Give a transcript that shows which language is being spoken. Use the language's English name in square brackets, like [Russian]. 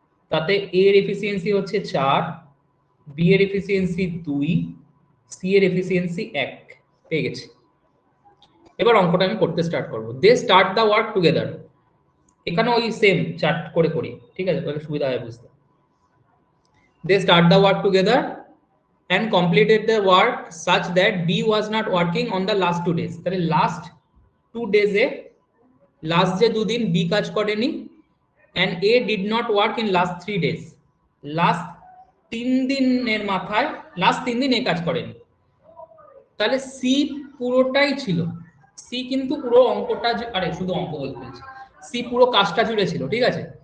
[Bangla] তাতে এ এর এফিসিয়েন্সি হচ্ছে 4, বি এর এফিসিয়েন্সি 2, সি এর এফিসিয়েন্সি 1, পেয়ে গেছি। এবার অঙ্কটা আমি করতে স্টার্ট করব। [English] they start the work together, [Bangla] এখানে ওই সেম চার্ট করে করি, ঠিক আছে, তাহলে সুবিধা হয় বুঝতে। [English] They start the work together and completed the work such that B was not working on the last 2 days. [Bangla] তাহলে লাস্ট 2 days এ লাস্ট যে দুদিন বি কাজ করেনি, [English] and A did not work in last 3 days. [Bangla] Last 3 দিনের মাথায় last 3 দিন এ কাজ করেনি, তাহলে সি পুরোটাই ছিল, সি কিন্তু পুরো অঙ্কটা, আরে শুধু অঙ্ক বলতে বলছি, সি পুরো কাজটা জুড়ে ছিল, ঠিক আছে।